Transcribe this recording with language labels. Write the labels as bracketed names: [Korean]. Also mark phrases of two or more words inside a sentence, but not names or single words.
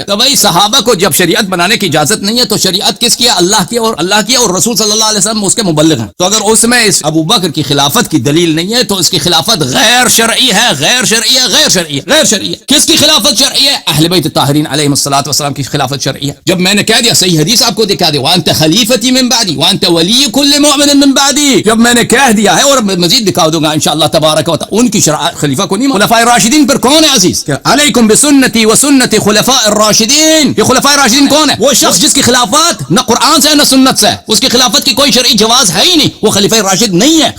[Urdu] تو بھائی صحابہ کو جب شریعت بنانے کی اجازت نہیں ہے تو شریعت کس کی ہے؟ اللہ کی, اور رسول [Arabic] صلی اللہ علیہ وسلم [Urdu] اس کے مبلغ ہیں. تو اگر اس میں ابو بکر کی خلافت کی دلیل نہیں ہے تو اس کی خلافت غیر شرعی ہے, غیر شرعی ہے, غیر شرعی ہے, غیر شرعی ہے. کس کی خلافت شرعی ہے؟ اہل بیت الطاہرین [Arabic] علیہم الصلوۃ والسلام [Urdu] کی خلافت شرعی ہے. جب میں نے کہہ دیا, صحیح حدیث آپ کو دکھا دی, [Arabic] وانت خلیفتی من بعدی وانت ولی کل مؤمن من بعدی, [Urdu] جب میں نے کہہ دیا ہے, اور مزید دکھا دوں گا [Arabic] انشاءاللہ تبارک و تعالی. [Urdu] ان کی خلیفہ کو نہیں, خلفاء راشدین پر کون ہے عزیز؟ [Arabic] علیکم بسنتی وسنت خلفاء الراشدین. [Urdu] یہ خلفاء راشدین کون ہے؟ وہ شخص جس کی خلافت نہ قرآن سے نہ سنت سے, اس کی خلافت کی کوئی شرعی جواز ہے ہی نہیں, وہ خلیفہ راشد نہیں ہے.